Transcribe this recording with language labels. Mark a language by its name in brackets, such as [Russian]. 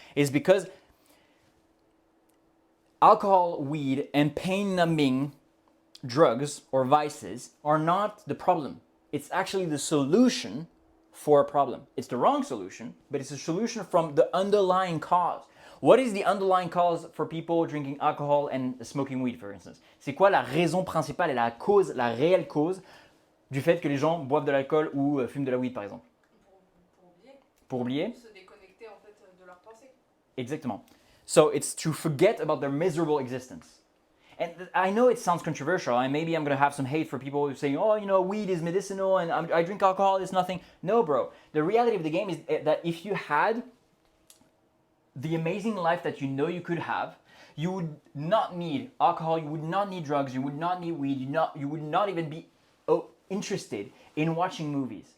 [English] It's because alcohol, weed, and pain numbing drugs or vices are not the problem. It's actually the solution for a problem. It's the wrong solution, but it's a solution from the underlying cause. What is the underlying cause for people drinking alcohol and smoking weed, for instance? [French] C'est quoi la raison principale et la cause, la réelle cause du fait que les gens boivent de l'alcool ou fument de la weed, par exemple? Pour oublier. Pour oublier? Se déconnecter en fait de leurs pensées. Exactement. [English] So it's to forget about their miserable existence. And I know it sounds controversial, and maybe I'm going to have some hate for people who say, oh, you know, weed is medicinal and I drink alcohol, it's nothing. No, bro. The reality of the game is that if you had the amazing life that you know you could have, you would not need alcohol, you would not need drugs, you would not need weed, you would not even be interested in watching movies.